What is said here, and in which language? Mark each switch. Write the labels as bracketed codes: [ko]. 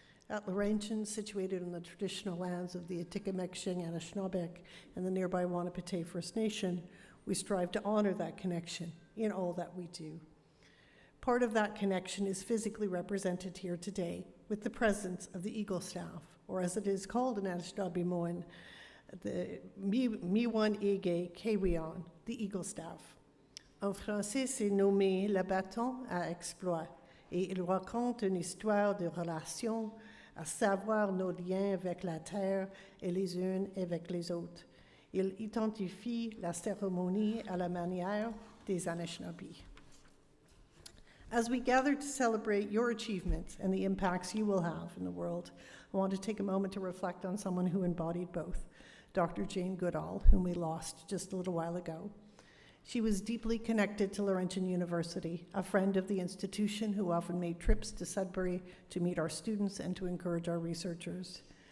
[en] At Laurentian, situated on the traditional lands of the Atikameksheng Anishinaabe and the nearby Wanapitei First Nation, we strive to honor that connection in all that we do. Part of that connection is physically represented here today with the presence of the Eagle Staff, or as it is called in Anishinaabe, the Miwan Ege Kewion, the Eagle Staff. [fr] En français, c'est nommé le bâton à exploit, et il raconte une histoire de relation, à savoir nos liens avec la terre et les uns avec les autres. Il identifie la cérémonie à la manière des Anishinaabe. [en] As we gather to celebrate your achievements and the impacts you will have in the world, I want to take a moment to reflect on someone who embodied both. Dr. Jane Goodall, whom we lost just a little while ago. She was deeply connected to Laurentian University, a friend of the institution who often made trips to Sudbury to meet our students and to encourage our researchers.